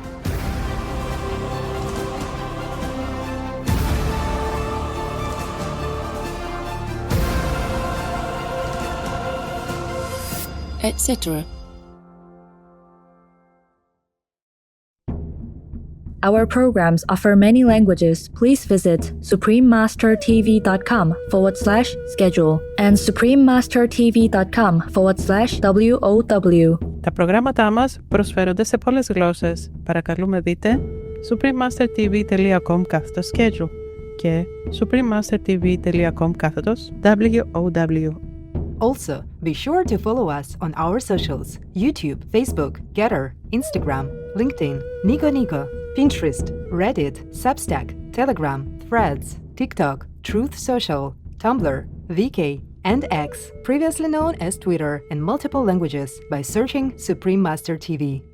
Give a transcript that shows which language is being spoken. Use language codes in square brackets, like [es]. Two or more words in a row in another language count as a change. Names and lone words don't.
[en] Etc. Our programs offer many languages. Please visit suprememastertv.com/schedule and suprememastertv.com/WOW. [el] Τα προγράμματά μας προσφέρονται σε πολλές γλώσσες. Παρακαλούμε δείτε suprememastertv.com/schedule και suprememastertv.com/WOW. [en] Also, be sure to follow us on our socials: YouTube, Facebook, Getter, Instagram, LinkedIn, Nico Nico, Pinterest, Reddit, Substack, Telegram, Threads, TikTok, Truth Social, Tumblr, VK, and X, previously known as Twitter, in multiple languages by searching Supreme Master TV.